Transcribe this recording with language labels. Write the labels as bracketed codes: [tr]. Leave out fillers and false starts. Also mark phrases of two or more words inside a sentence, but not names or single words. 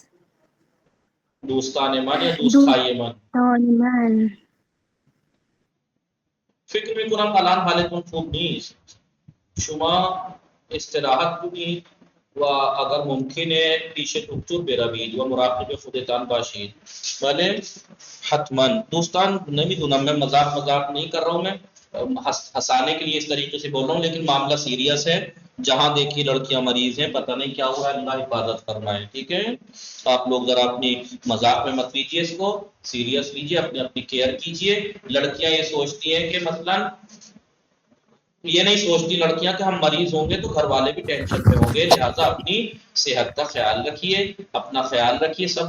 [fa] دوستان من یا دوستای من فکر میکنم الان حالتون خوب نیست. شما استراحت کنید و اگر ممکنه پیش دکتر بروید و مراقب خودتان باشید. بله حتما. دوستان نمیدونم، [ur] میں مذاق نہیں کر رہا ہوں، میں ہنسانے کے لیے اس طریقے سے بول رہا ہوں، لیکن معاملہ سیریس ہے. جہاں دیکھیے لڑکیاں مریض ہیں، پتہ نہیں کیا ہوا ہے، اللہ حفاظت فرمائے. ٹھیک ہے، آپ لوگ ذرا اپنی مذاق میں مت لیجیے، اس کو سیریس لیجیے، اپنی کیئر کیجیے. لڑکیاں یہ سوچتی ہیں کہ مثلا یہ نہیں سوچتی لڑکیاں کہ ہم مریض ہوں گے تو گھر والے بھی ٹینشن میں ہوں گے، لہٰذا اپنی صحت کا خیال رکھیے، اپنا خیال رکھیے سب.